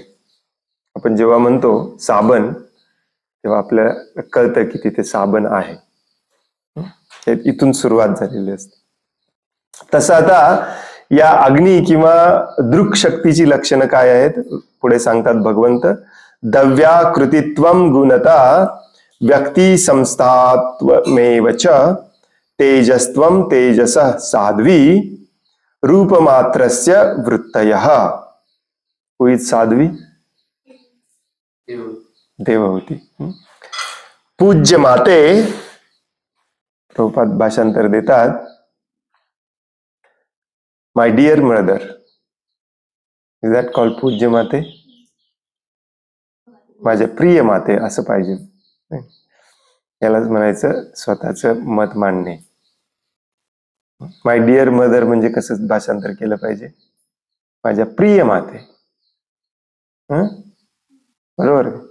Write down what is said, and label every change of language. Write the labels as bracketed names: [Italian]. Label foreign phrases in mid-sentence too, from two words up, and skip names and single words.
[Marathi] आपण जेव्हा म्हणतो साबण, तेव्हा आपल्याला कळतं की तिथे साबण आहे. इथून सुरुवात झालेली असते. तसं आता या अग्नी किंवा दृक शक्तीची लक्षणं काय आहेत पुढे सांगतात भगवंत. [Sanskrit] दव्याकृतित्वम गुणता व्यक्ती संस्थात्वमेव च तेजस्त्वम तेजसः साध्वी रूपमात्रस्य वृत्तयः. [Marathi] हुईत साध्वी? देवहूती. पूज्य माते, प्रभुपाद भाषांतर देतात, [English] My dear mother. Is that called [Marathi] पूज्य माते? माझ्या प्रिय माते असं पाहिजे. यालाच म्हणायचं स्वतःचं मत मांडणे. [English] My dear mother [Marathi] म्हणजे कसं भाषांतर केलं पाहिजे? माझ्या प्रिय माते. बरोबर.